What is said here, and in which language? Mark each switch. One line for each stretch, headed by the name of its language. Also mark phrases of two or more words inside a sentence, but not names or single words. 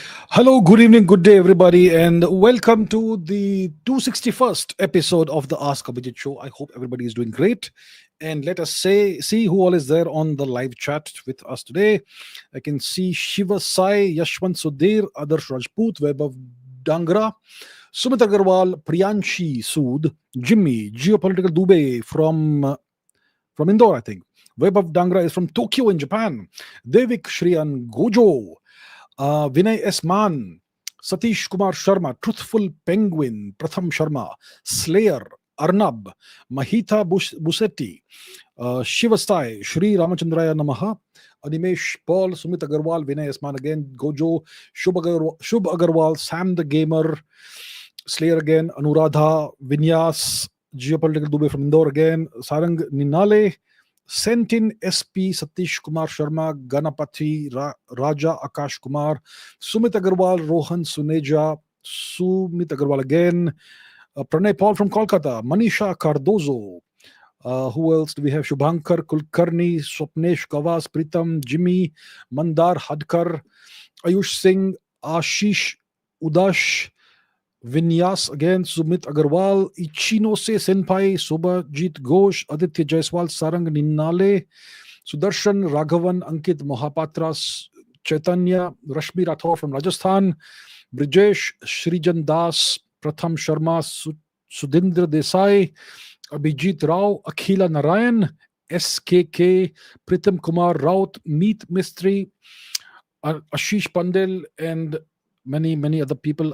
English: Hello, good evening, good day, everybody, and welcome to the 261st episode of the Ask Abhijit show. I hope everybody is doing great. And let us see who all is there on the live chat with us today. I can see Shiva Sai, Yashwant Sudhir, Adarsh Rajput, Vaibhav Dangra, Sumit Agarwal, Priyanshi Sood, Jimmy, Geopolitical Dubey from Indore, I think. Vaibhav Dangra is from Tokyo in Japan. Devik Shriyan Gojo. Vinay S. Man, Satish Kumar Sharma, Truthful Penguin, Pratham Sharma, Slayer, Arnab, Mahita Busetti, Shivastai, Shri Ramachandraya Namaha, Animesh Paul, Sumit Agarwal, Vinay S. Man again, Gojo, Shubh Agarwal, Sam the Gamer, Slayer again, Anuradha, Vinyas, Geopolitical Dubey from Indore again, Sarang Ninale, Sentin SP Satish Kumar Sharma, Ganapati Raja Akash Kumar, Sumit Agarwal, Rohan Suneja, Sumit Agarwal again, Pranay Paul from Kolkata, Manisha Cardozo. Who else do we have? Shubhankar Kulkarni, Swapnesh Gawas, Pritam, Jimmy, Mandar Hadkar, Ayush Singh, Ashish Udash, Vinyas again, Sumit Agarwal, Ichinose Senpai, Subhajit Ghosh, Aditya Jaiswal, Sarang Ninale, Sudarshan Raghavan, Ankit Mohapatra, Chaitanya, Rashmi Rathore from Rajasthan, Brijesh, Shrijan Das, Pratham Sharma, Sudindra Desai, Abhijit Rao, Akhila Narayan, SKK, Pritam Kumar Raut, Meet Mistry, Ashish Pandel, and many other people.